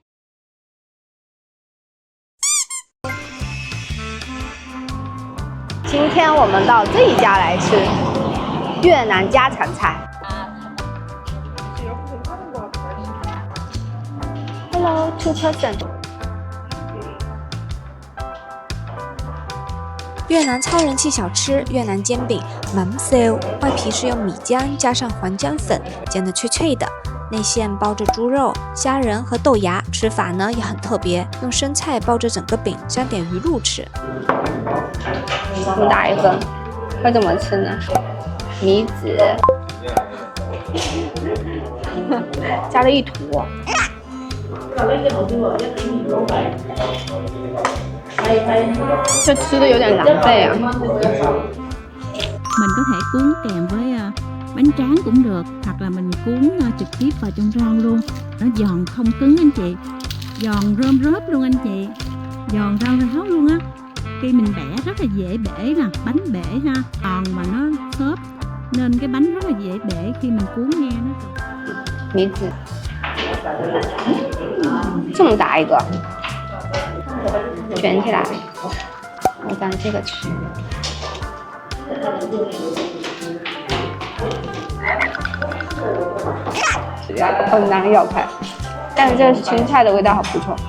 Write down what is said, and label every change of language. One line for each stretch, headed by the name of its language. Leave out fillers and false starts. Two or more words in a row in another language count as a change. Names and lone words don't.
Chinese: 今天我们到这一家来吃越南家常菜。
English: Hello, 2 person。
Chinese: 越南超人气小吃越南煎饼 mắm xeo，外皮是用米浆加上黄姜粉煎得脆脆的，内馅包着猪肉、虾仁和豆芽，吃法呢也很特别，用生菜包着整个饼，沾点鱼露吃。这么大一个，会怎么吃呢？米纸，加了一坨。这吃的有点狼狈啊。
Vietnamese: Mình có thể cuốn kèm với bánh tráng cũng được, hoặc là mình cuốn trực tiếp vào trong rau luôn. Nó giòn không cứng anh chị, giòn rơm rớp luôn anh chị, giòn rau ráo luôn á. Khi mình bẻ rất là dễ bể nè, bánh bể ha, giòn mà nó xốp nên cái bánh rất là dễ bể khi mình cuốn nghe nó.
Chinese: 米纸，这么大一个，卷起来，我当这个吃。很难咬开，但是这青菜的味道好不错。